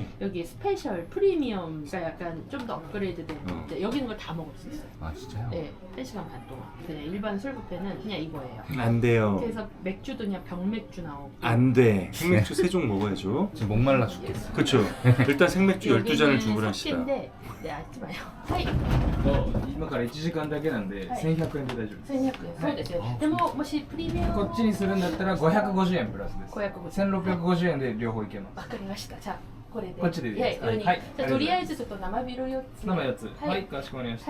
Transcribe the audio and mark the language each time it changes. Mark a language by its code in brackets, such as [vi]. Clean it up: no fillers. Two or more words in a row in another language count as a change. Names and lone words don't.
[ko] 여기 스페셜 프리미엄가 약간 좀 더 업그레이드된 여기 있는 걸 다 먹을 수 있어요. 아 진짜요? 네, 1시간 반 동안. 그냥 일반 술 뷔페는 그냥 이거예요. 안 돼요. 그래서 맥주도 그냥 병맥주 나오고. 안 돼. 생맥주 3종 먹어야죠. 지금 목말라 죽겠어. 그렇죠. 일단 생맥주 12잔을 주문하시다. 네, 알지 마요. 하이. [ja] 今から1時間だけなんではい 1100円で大丈夫です。 1200円。そうですよ。でももしプレミアムこっちにするんだったら550円プラスです。 550 1650円で両方いけます。わかりました。じゃあこれで。こっちでいいですか？はい。はいじゃあとりあえずちょっと生ビール4つ。生4つ。はいはい、かしこまりました。